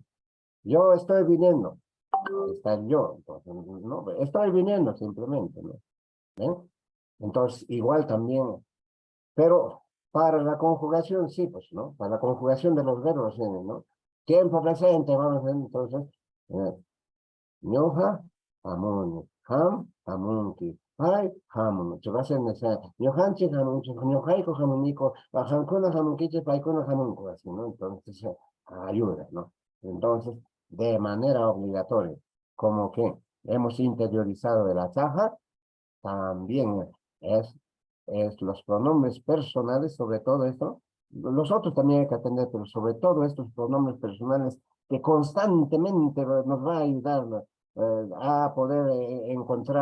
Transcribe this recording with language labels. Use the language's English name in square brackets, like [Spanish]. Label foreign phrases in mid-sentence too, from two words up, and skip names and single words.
[Spanish] Yo estoy viniendo, está el yo, entonces, no, estoy viniendo simplemente, ¿no? ¿Ven? Entonces, igual también, pero para la conjugación, sí, pues, ¿no? Para la conjugación de los verbos, ¿no? Tiempo presente, vamos a ver, entonces, [Quechua] ñoja, hamuni, hamunki, pai, hamun. [Spanish] Se va a hacer necesario. [Quechua] Ñojanchi, hamunchi, ñojaiko, hamunico, hankuna, hamunkichi, paikuna, hamunko, [Spanish] así, ¿no? Entonces, ayuda, ¿no? Entonces, de manera obligatoria, como que hemos interiorizado de la caja, también es los pronombres personales, sobre todo esto. Los otros también hay que atender, pero sobre todo estos pronombres personales que constantemente nos va a ayudar a poder encontrar, ¿no?